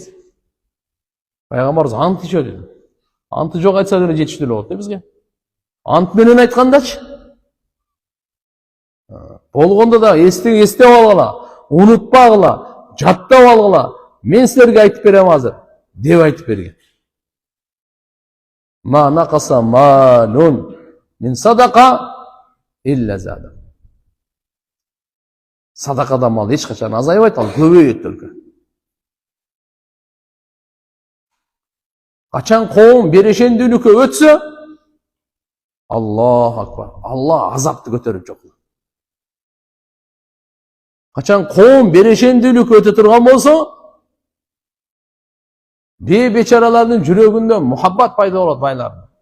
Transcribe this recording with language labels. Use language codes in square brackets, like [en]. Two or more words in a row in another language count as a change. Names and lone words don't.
[ky] Пайгамбарыбыз ант ичет dedi. Анты жок айтса деле жетиштүү болот да бизге. Ант менен айткандачы. Болгондо да эстеп алгыла, унутпагыла, жаттап алгыла. Мен силерге айтып берем азыр деп айтып берген. [ar] ما نقص مال من صدقة إلا زاد. [ky] Садакада мал эч качан азайбайт, ал көбөйөт только. Качан коом берешендүүлүккө өтсө, [ar] الله أكبر, [ky] Алла азапты көтөрүп жокулат. Качан коом берешендүүлүккө өтө турган болсо, бечаралардын жүрөгүндө мухаббат пайда болот байлардын.